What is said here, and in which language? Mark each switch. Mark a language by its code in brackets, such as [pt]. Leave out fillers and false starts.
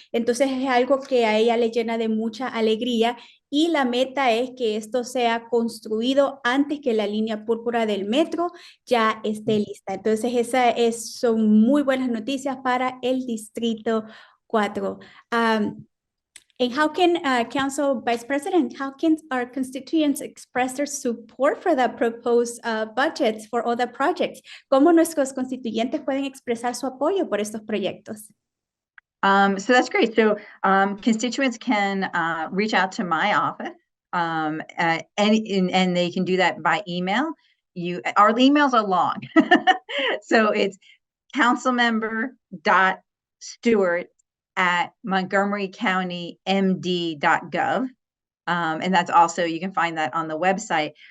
[es] Entonces es algo que a ella le llena de mucha alegría y la meta es que esto sea construido antes que la línea púrpura del metro ya esté lista. Entonces son muy buenas noticias para el Distrito 4. [en] And how can, Council Vice President, how can our constituents express their support for the proposed budgets for other projects? [es] ¿Cómo nuestros constituyentes pueden expresar su apoyo por estos proyectos? [en] So that's great. So constituents can reach out to my office, and they can do that by email. Our emails are long, so it's councilmember.stewart@montgomerycountymd.gov, and that's also, you can find that on the website.